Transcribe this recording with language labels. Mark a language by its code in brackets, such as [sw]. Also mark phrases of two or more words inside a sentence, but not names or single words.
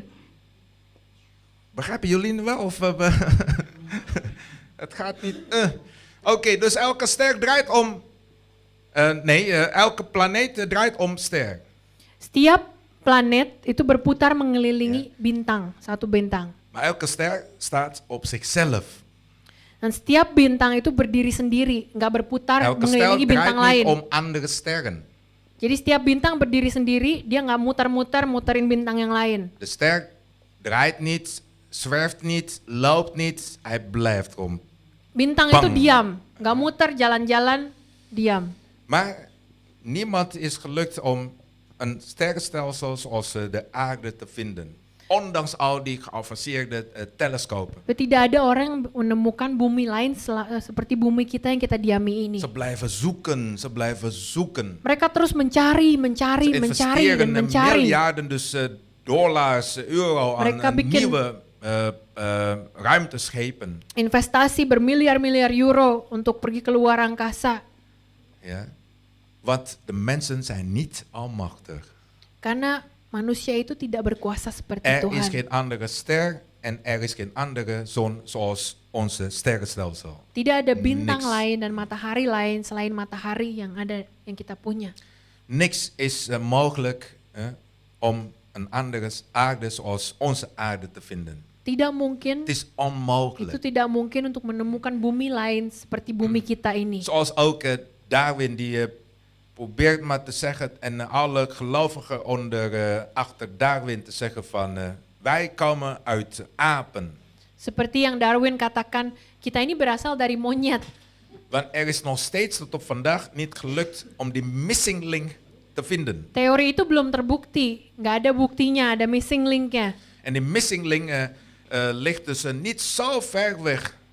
[nl] Begrijpen jullie wel? Of, het gaat niet. Oké, dus elke ster draait om. Elke planeet draait om ster. [id] Setiap planet itu berputar mengelilingi bintang, satu bintang. [nl] Maar elke ster staat op zichzelf. [id] Dan setiap bintang itu berdiri sendiri, nggak berputar [nl] Elke ster [id] mengelilingi bintang [nl] draait [id] lain. [nl] niet om andere sterren. [id] Jadi setiap bintang berdiri sendiri, dia nggak muter-muter muterin bintang yang lain. [nl] De ster draait niet, zwerft niet, loopt niet. Hij blijft om. [id] Bintang Bang. itu diam, nggak muter jalan-jalan, diam. [nl] Maar niemand is gelukt om een sterrenstelsel zoals de aarde te vinden. Ondanks al die geavanceerde telescopen. [id] Tidak ada orang yang menemukan bumi lain seperti bumi kita yang kita diami ini. [nl] Ze blijven zoeken. [id] Mereka terus mencari, [nl] Ze [id] mencari dan [nl] investeren [id] mencari. [nl] miljarden dus dollars, euro [id] Mereka [nl] aan [id] bikin- [nl] nieuwe ruimteschepen. [id] Investasi bermiliar-miliar euro untuk pergi ke luar angkasa. [nl] Ja? Want de mensen zijn niet almachtig. [id] Karena manusia itu tidak berkuasa seperti [nl] Er is [id] Tuhan. [nl] geen andere ster en er is geen andere zon zoals onze sterrenstelsel. [id] Tidak ada bintang [nl] Niks. [id] lain dan matahari lain selain matahari yang ada yang kita punya. [nl] Niks is mogelijk om een andere aarde zoals onze aarde te vinden. [id] Tidak mungkin, [nl] Het is [id] itu [nl] onmogelijk. [id] tidak mungkin untuk menemukan bumi lain seperti bumi kita ini. [nl] Zoals ook Darwin die probeert maar te zeggen en alle gelovigen achter Darwin te zeggen van wij komen uit apen. [id] Seperti yang Darwin katakan, kita ini berasal dari monyet. [nl] Want er is nog steeds tot op vandaag niet gelukt om die [en] missing link [nl] te vinden. [id] Teori itu belum terbukti, nggak ada buktinya, ada [en] missing linknya. [nl] En die [en] missing link [nl] ligt dus niet zo ver weg.